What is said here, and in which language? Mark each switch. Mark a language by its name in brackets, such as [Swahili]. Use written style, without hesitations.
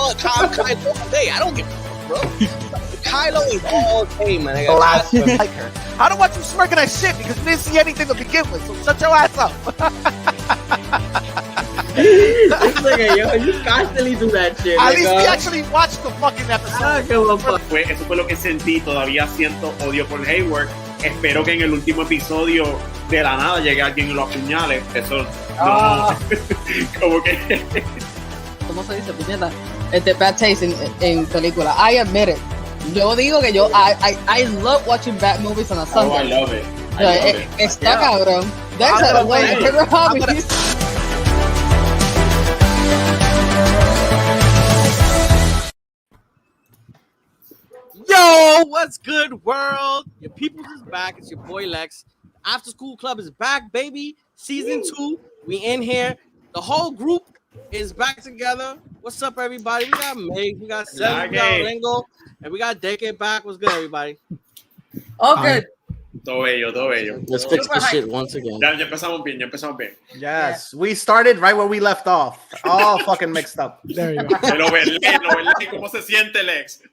[English] I'm Kylo all day. I don't give a fuck, bro. Kylo is all day, man. I like her. I don't want you smirking at shit because you didn't see anything to begin with, so shut your ass up. This nigga, yo, you constantly do that shit. At least we actually watched the fucking episode. I don't give a fuck. [Spanish] Eso fue lo que sentí. Todavía siento odio por Hayward. Espero que en el último episodio de la nada llegue alguien y lo apuñale. Eso no. Como que. ¿Cómo se dice, puñeta? [English] Bad taste [Spanish] en película. [English] I admit it. [Spanish] Yo digo que [English] I love watching bad movies on a Sunday. Oh, I love it. I love it. [Spanish] Está cabrón. [English] That's a way to favorite hobbies. Yo, what's good, world? Your peoples is back. It's your boy Lex. After School Club is back, baby. Season 2. We in here. The whole group is back together. What's up, everybody? We got MIGS, we got Cely, we got Orengo, and we got Deke back. What's good, everybody? All good. [Spanish] Todo bello, todo bello. [English] Let's fix this shit once again. [Spanish] Ya empezamos bien, ya empezamos bien. [English] Yes, we started right where we left off. All fucking mixed up. There you go. [Spanish] El overlay, ¿cómo se siente, Lex?